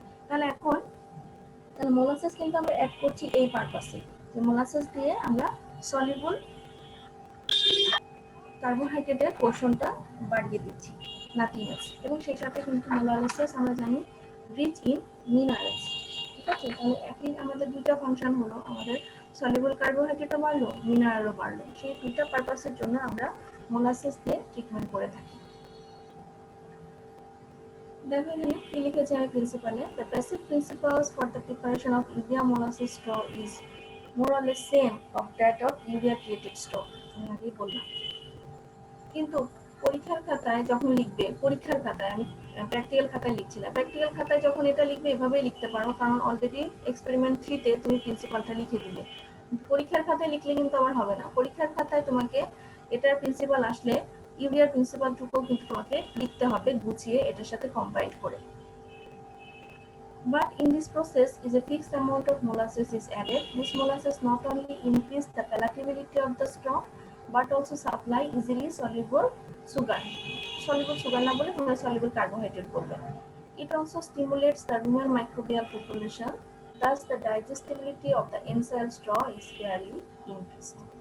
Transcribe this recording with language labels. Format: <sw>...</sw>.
<bn>তাহলে এখন মোলাসেস কিন্তু আমরা অ্যাড করছি এই পারপাসে, যে মোলাসেস দিয়ে আমরা সলিউবল কার্বোহাইড্রেটের পোর্শনটা বাড়িয়ে দিচ্ছি,</bn> <en>Nothing else.</en> <bn>এবং সেই সাথে কিন্তু মোলাসেস আমরা জানি</bn> <en>Rich in minerals.</en> <bn>ঠিক আছে, তাহলে একই আমাদের দুইটা ফাংশন হলো, আমাদের সলিউবল কার্বোহাইড্রেটও বাড়লো, মিনারেলও বাড়লো। সেই দুইটা পারপাসের জন্য আমরা মোলাসেস দিয়ে ট্রিটমেন্ট করে থাকি। দেখো এখানে কি লিখেছে আমি প্রিন্সিপালে,</bn> <en>the basic principles for the preparation of urea molasses straw is more or less same of that of urea treated straw।</en> <bn>আমি আগেই বললাম, কিন্তু পরীক্ষার খাতায় যখন লিখবে, পরীক্ষার খাতায় আমি প্র্যাকটিক্যাল খাতায় লিখছিলাম, প্র্যাকটিক্যাল খাতায় যখন এটা লিখবে এভাবেই লিখতে পারো, কারণ অলরেডি এক্সপেরিমেন্ট 3-তে তুমি প্রিন্সিপালটা লিখে দিলে। পরীক্ষার খাতায় লিখলে কিন্তু আবার হবে না, পরীক্ষার খাতায় তোমাকে এটার প্রিন্সিপাল আসলে ইউরিয়ার প্রিন্সিপালটুকুও কিন্তু তোমাকে লিখতে হবে গুছিয়ে এটার সাথে কম্বাইন করে।</bn> <en>But in this process is a fixed amount of molasses is added. This molasses not only increase the palatability of the straw but also supply easily soluble sugar.</en> <bn>Soluble sugar না বলে তোমরা soluble carbohydrate বলবে।</bn> <en>It also stimulates the rumen microbial population. Thus the digestibility of the enzyme straw is fairly increased.</en>